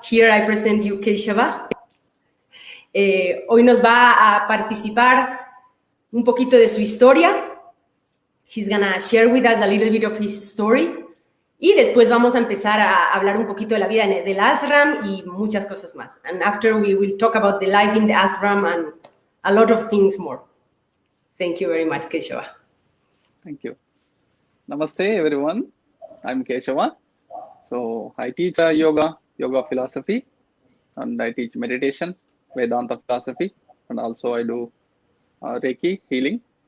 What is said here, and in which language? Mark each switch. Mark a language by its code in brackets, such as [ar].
[en] Here I present you [es] Keshava. Hoy nos va a participar un poquito de su historia. [en] He's gonna share with us a little bit of his story. [es] Y después vamos a empezar a hablar un poquito de la vida del ashram y muchas cosas más. [en] And after we will talk about the life in the ashram and a lot of things more. Thank you very much, Keshava. Thank you. Namaste, everyone. I'm Keshava. So I teach yoga philosophy, and I teach meditation, Vedanta philosophy, and also I do Reiki healing.